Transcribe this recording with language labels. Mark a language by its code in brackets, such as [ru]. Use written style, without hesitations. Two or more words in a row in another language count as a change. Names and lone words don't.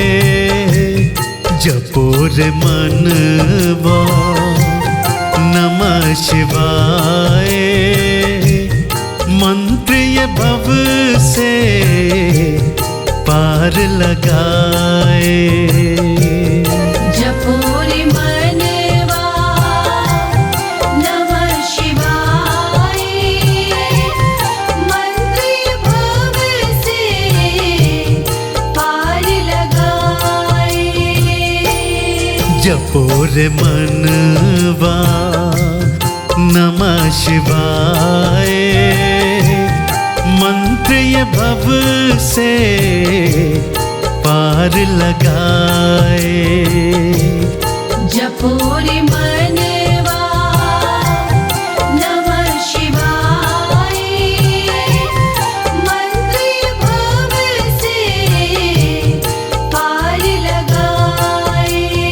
[hi] जपो रे मनवा [sa] नमः शिवाय। [hi] मंत्र ये भव से पार लगाए। जपो रे मनवा [sa] नमः शिवाय। [hi] मंत्र भव से पार लगाए। जपो रे मनवा [sa] नमः शिवाय। [hi] मंत्र ये भव से पार लगाए। जपो रे मनवा [sa] नमः शिवाय। [hi] मंत्र भव से पार लगाए।